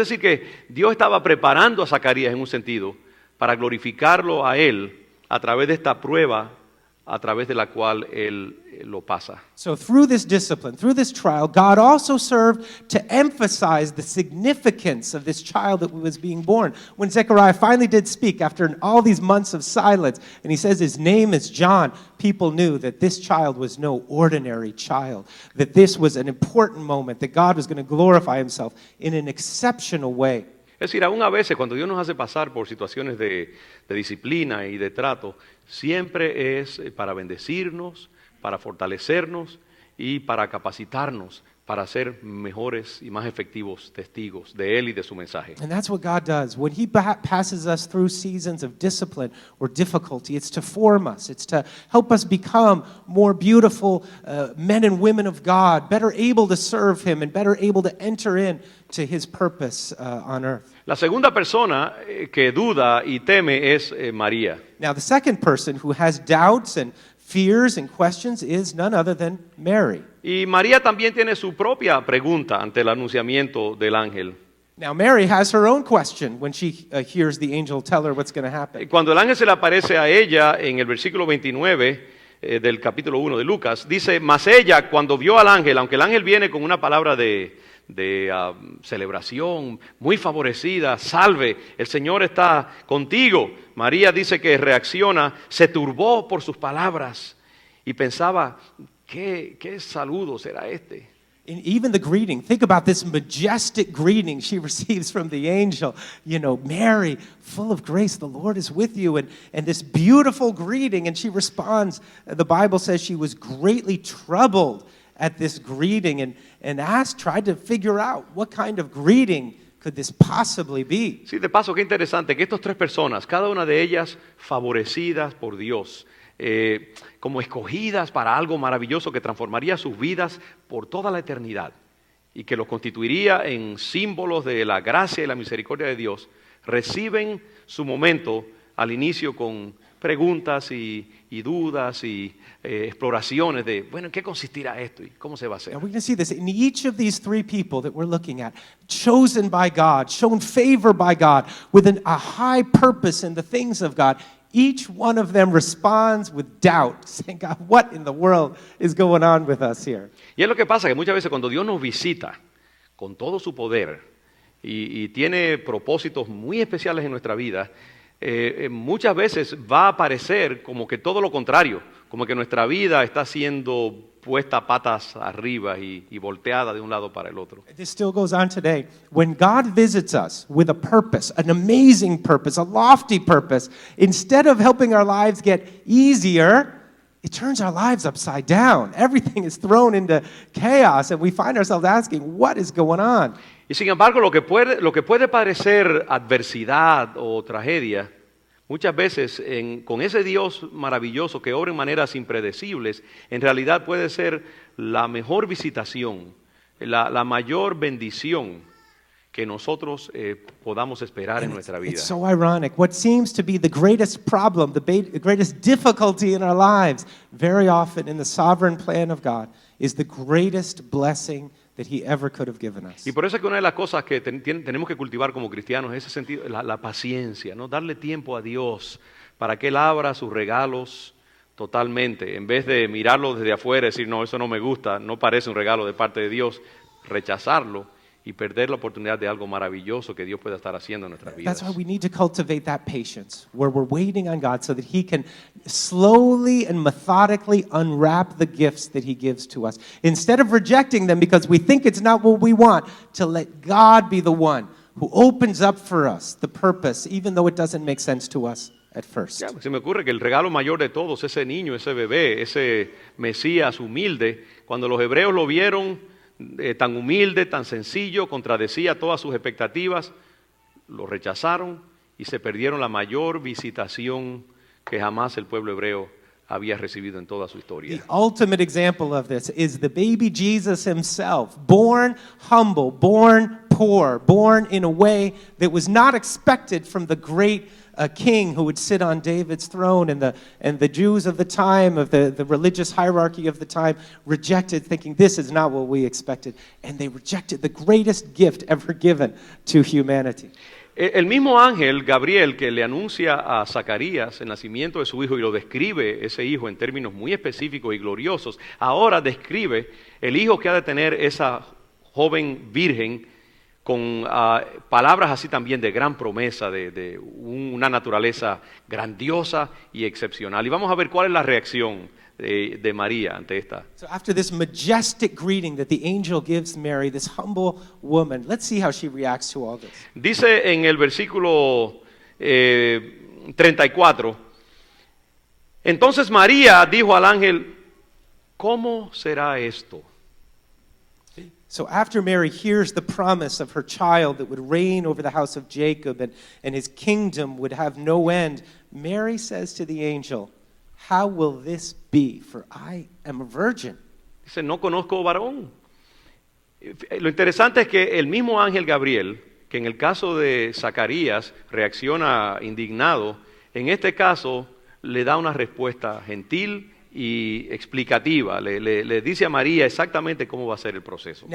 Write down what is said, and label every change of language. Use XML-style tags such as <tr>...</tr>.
<es>Es decir, que Dios estaba preparando a Zacarías en un sentido para glorificarlo a él a través de esta prueba a través de la cual él lo pasa.</es> <en>So through this discipline, through this trial, God also served to emphasize the significance of this child that was being born. When Zechariah finally did speak after all these months of silence, and he says his name is John, people knew that this child was no ordinary child, that this was an important moment, that God was going to glorify himself in an exceptional way.</en> <es>Es decir, aún a veces cuando Dios nos hace pasar por situaciones de disciplina y de trato, siempre es para bendecirnos, para fortalecernos y para capacitarnos para ser mejores y más efectivos testigos de Él y de su mensaje.</es> <en>And that's what God does. When He passes us through seasons of discipline or difficulty, it's to form us. It's to help us become more beautiful men and women of God, better able to serve Him and better able to enter in to His purpose on earth.</en> <es>La segunda persona que duda y teme es María.</es> <en>Now, the second person who has doubts and fears and questions is none other than Mary.</en> <es>Y María también tiene su propia pregunta ante el anunciamiento del ángel.</es> <en>Now, Mary has her own question when she hears the angel tell her what's going to happen.</en> <es>Cuando el ángel se le aparece a ella en el versículo 29 del capítulo 1 de Lucas, dice, mas ella cuando vio al ángel, aunque el ángel viene con una palabra de celebración muy favorecida, salve, el Señor está contigo. María dice que reacciona, se turbó por sus palabras y pensaba, ¿qué saludo será este?</es> <en>And even the greeting, think about this majestic greeting she receives from the angel. You know, Mary, full of grace, the Lord is with you. And this beautiful greeting, and she responds, the Bible says she was greatly troubled at this greeting and tried to figure out what kind of greeting could this possibly be.</en> <es>Sí, de paso, qué interesante que estas tres personas, cada una de ellas favorecidas por Dios, como escogidas para algo maravilloso que transformaría sus vidas por toda la eternidad y que los constituiría en símbolos de la gracia y la misericordia de Dios, reciben su momento al inicio con preguntas y dudas y exploraciones de, bueno, ¿en qué consistirá esto y cómo se va a hacer?</es> <en>And we're going to see this in each of these three people that we're looking at, chosen by God, shown favor by God, with a high purpose in the things of God. each one of them responds with doubt, saying, God, what in the world is going on with us here?</en> <es>Y es lo que pasa, que muchas veces cuando Dios nos visita con todo su poder y tiene propósitos muy especiales en nuestra vida, muchas veces va a parecer como que todo lo contrario, como que nuestra vida está siendo puesta patas arriba y volteada de un lado para el otro.</es> <en>This still goes on today. When God visits us with a purpose, an amazing purpose, a lofty purpose, instead of helping our lives get easier, it turns our lives upside down. Everything is thrown into chaos, and we find ourselves asking, what is going on?</en> <es>Y sin embargo, lo que puede parecer adversidad o tragedia, muchas veces con ese Dios maravilloso que obra en maneras impredecibles, en realidad puede ser la mejor visitación, la mayor bendición que nosotros podamos esperar en nuestra vida.</es> <en>It's so ironic. What seems to be the greatest problem, the greatest difficulty in our lives, very often in the sovereign plan of God, is the greatest blessing that He ever could have given us.</en> <es>Y por eso es que una de las cosas que tenemos que cultivar como cristianos es ese sentido, la paciencia, ¿no? Darle tiempo a Dios para que Él abra sus regalos totalmente, en vez de mirarlo desde afuera y decir, no, eso no me gusta, no parece un regalo de parte de Dios, rechazarlo y perder la oportunidad de algo maravilloso que Dios pueda estar haciendo en nuestras vidas.</es> <en>That's why we need to cultivate that patience, where we're waiting on God so that He can slowly and methodically unwrap the gifts that He gives to us. Instead of rejecting them because we think it's not what we want, to let God be the one who opens up for us the purpose, even though it doesn't make sense to us at first.</en> <es>Ya, se me ocurre que el regalo mayor de todos, ese niño, ese bebé, ese Mesías humilde, cuando los hebreos lo vieron tan humilde, tan sencillo, contradecía todas sus expectativas, lo rechazaron y se perdieron la mayor visitación que jamás el pueblo hebreo había recibido en toda su historia.</es> <en>The ultimate example of this is the baby Jesus himself, born humble, born poor, born in a way that was not expected from the great king who would sit on David's throne, and the Jews of the time, of the religious hierarchy of the time, rejected, thinking this is not what we expected, and they rejected the greatest gift ever given to humanity.</en> <es>El mismo ángel Gabriel que le anuncia a Zacarías el nacimiento de su hijo y lo describe ese hijo en términos muy específicos y gloriosos, ahora describe el hijo que ha de tener esa joven virgen con palabras así también de gran promesa, de una naturaleza grandiosa y excepcional. Y vamos a ver cuál es la reacción de María ante esta.</es> <en>So after this majestic greeting that the angel gives Mary, this humble woman, let's see how she reacts to all this.</en> <es>Dice en el versículo 34, entonces María dijo al ángel, ¿cómo será esto?</es> <en>So after Mary hears the promise of her child that would reign over the house of Jacob and his kingdom would have no end, Mary says to the angel, how will this be? For I am a virgin.</en> <es>Dice, no conozco varón. Lo interesante es que el mismo ángel Gabriel, que en el caso de Zacarías reacciona indignado, en este caso le da una respuesta gentil y explicativa, le dice a María exactamente cómo va a ser el proceso.</es>